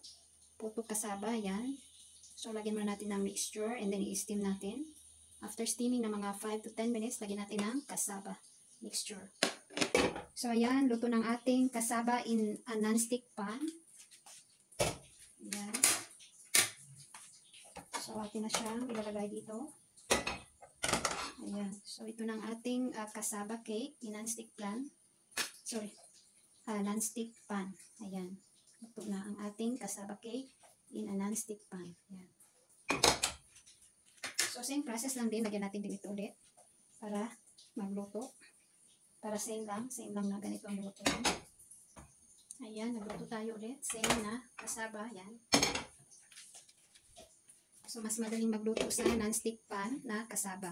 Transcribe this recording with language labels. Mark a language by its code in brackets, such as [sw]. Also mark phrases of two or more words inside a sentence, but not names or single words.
[tl] Puto kasaba, yan. So, lagyan muna natin ng [en] mixture and then [tl] i-steam natin. [en] After steaming [tl] ng mga [en] 5 to 10 minutes, [tl] lagyan natin ng kasaba mixture. So, ayan, luto ng ating kasaba [en] in a non-stick pan. [tl] Ayan. So, atin na siyang ilalagay dito. Ayan. So, ito ng ating kasaba [en] cake in non-stick pan. Sorry. Non-stick pan. [tl] Ayan. Luto na ang ating kasaba [en] cake in a non-stick pan. [tl] Ayan. So, [en] same process [tl] lang din. Lagyan natin din ito ulit para magluto. Para same lang na ganito ang luto. Ayan, nagluto tayo ulit. Same na kasaba. Ayan. So, mas madaling magluto sa [en] non-stick pan [tl] na kasaba.